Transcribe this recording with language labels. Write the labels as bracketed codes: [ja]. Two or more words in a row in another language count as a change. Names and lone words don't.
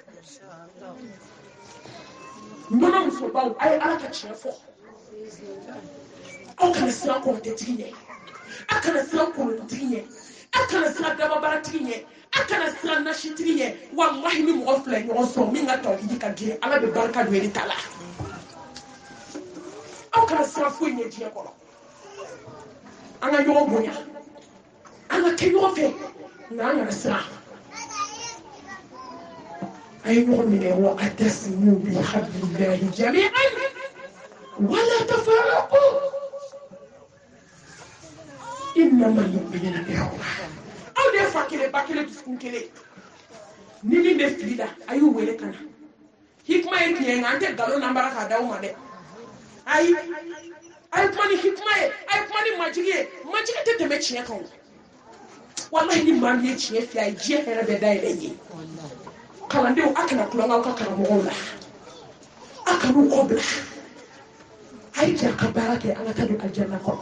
[bm] nɔnɔ musobaw a ye ala ka tiɲɛ fɔ aw kana siran kɔrɔtɛtigi ɲɛ aw kana siran kolonitigi ɲɛ akana sira daba baratigi ye akana sira nasitigi ye wallahi ni mɔgɔ fila ɲɔgɔn sɔrɔ min ka tawhidi ka girin ala bɛ barika don e ta la [ar] aw kana sira foyi ɲɛ diɲɛ kɔnɔ an ka ɲɔgɔn bonya an ka kɛ ɲɔgɔn fɛ nka an kana sira a ye ɲɔgɔn minɛ وَاعْتَصِمُوا بِحَبْلِ اللَّهِ جَمِيعًا وَلَا تَفَرَّقُوا إِنَّمَا الْمُؤْمِنُونَ إِخْوَة [bm] aw de fa kelen ba kelen dusukun kelen ni min bɛ fili la a y'u wele ka na hikima ye tiɲɛ nka an tɛ nkalon nambara k'a d'aw ma dɛ ayi a ye kuma ni hikima ye a ye kuma ni majigi ye majigi tɛ tɛmɛ tiɲɛ kan o walahi ni maa min ye tiɲɛ f'i ye a ye diɲɛ hɛrɛ bɛɛ dayɛlɛ ye kalandenw a kana tulonkɛ aw ka karamɔgɔw la a kan'u kɔ bila a ye jɛ a ka baara kɛ an ka taa don aljanna kɔnɔ